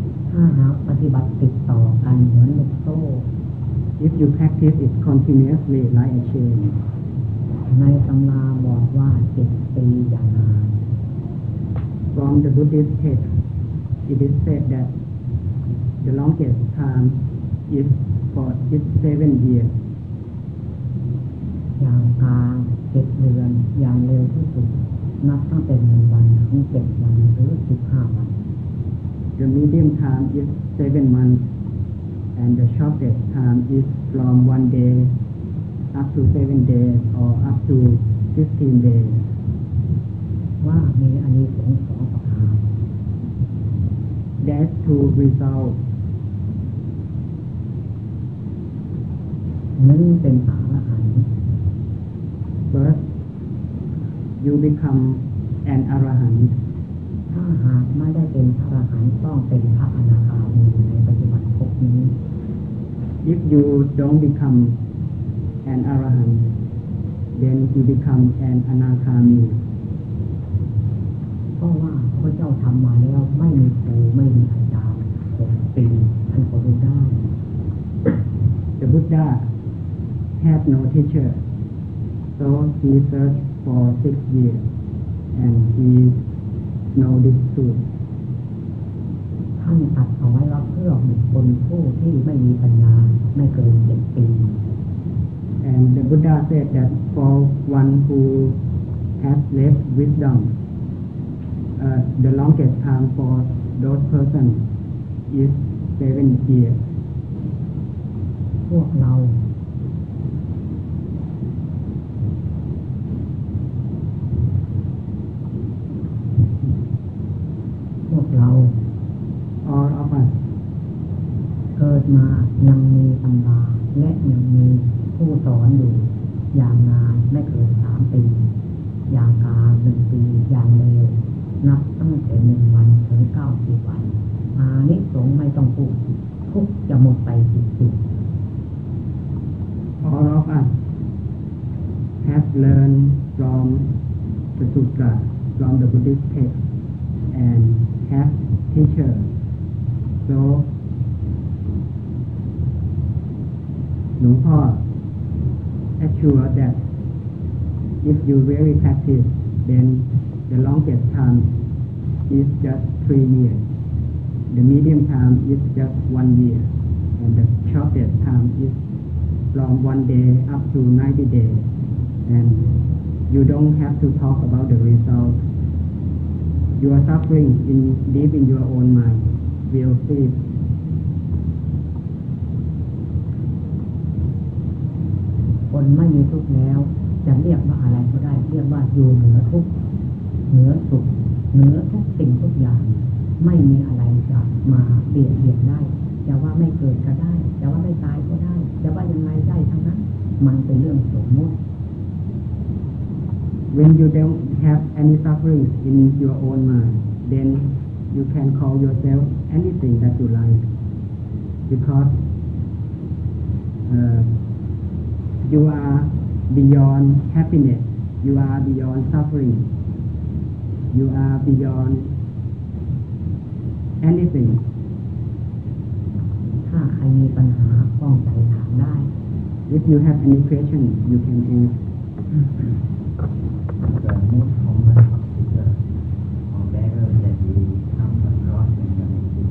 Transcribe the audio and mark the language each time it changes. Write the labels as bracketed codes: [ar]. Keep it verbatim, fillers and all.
[th] ถ้าหากปฏิบัติติดต่อกันเหมือนลูกโซ่ [en] If you practice it continuously like a chain. [th] ในตำราบอกว่าเจ็ดปีอย่างนาน [en] From the Buddhist text, it is said that the longest time is for seven years. [th] อย่างกลางเจ็ดเดือนอย่างเร็วที่สุดนับตั้งแต่หนึ่งวันถึงเจ็ดวันหรือสิบห้าวัน [en] The medium time is seven months, and the shortest time is from one day up to seven days or up to fifteen days. [th] ว่ามีอานิสงส์สองประการ [en] That's two results. [th] หนึ่งเป็นอรหันต์ [en] First, you become an arahant. [th] ถ้าหากไม่ได้เป็นพระอรหันต์ต้องเป็นพระอนาคามีในปัจจุบันภพนี้ [en] If you don't become an arahant, then you become an anakhami. [th] เพราะว่าพระเจ้าทำมาแล้วไม่มีครูไม่มีอาจารย์หกปีท่านก็รู้ได้ [en] The Buddha had no teacher, so he searched for six years, and he know this truth. [th] ท่านตัดเอาไว้ว่าเพื่อบุคคลผู้ที่ไม่มีปัญญาไม่เกินเจ็ดปี [en] And the Buddha said that for one who has less wisdom, uh, the longest time for those person is seven years. [th] พวกเราพวกเรา [en] all of us [th] เกิดมายังมีตำราและยังมีผู้สอนอยู่อย่างนานไม่เกินสามปีอย่างกลางหนึ่งปีอย่างเร็วนับตั้งแต่หนึ่งวันถึงเก้าสิบวันอานิสงส์ไม่ต้องพูดทุกข์จะหมดไปสิ้น [en] All of us have learned from the Sutra, from the Buddhist text and have teacher. So หลวงพ่อ assure that if you really practice, then the longest time is just three years, the medium time is just one year, and the shortest time is from one day up to ninety days, and you don't have to talk about the result. Your suffering in deep in your own mind will cease. [th] คนไม่มีทุกข์แล้วจะเรียกว่าอะไรก็ได้เรียกว่าอยู่เหนือทุกข์เหนือสุขเหนือทุกสิ่งทุกอย่างไม่มีอะไรจะมาเปลี่ยนเปลี่ยนได้จะว่าไม่เกิดก็ได้จะว่าไม่ตายก็ได้จะว่ายังไงได้ทั้งนั้นมันเป็นเรื่องสมมติ [en] When you don't have any sufferings in your own mind, then you can call yourself anything that you like. because uh, you are beyond happiness, you are beyond suffering, you are beyond anything. [th] ถ้าใครมีปัญหาป้องใจถามได้ [en] If you have any question, you can ask. [th] แต่เมื่อผมมาทำที่จะออกแบบเราจะมีทำแบบร้อนเป็นแบบนี้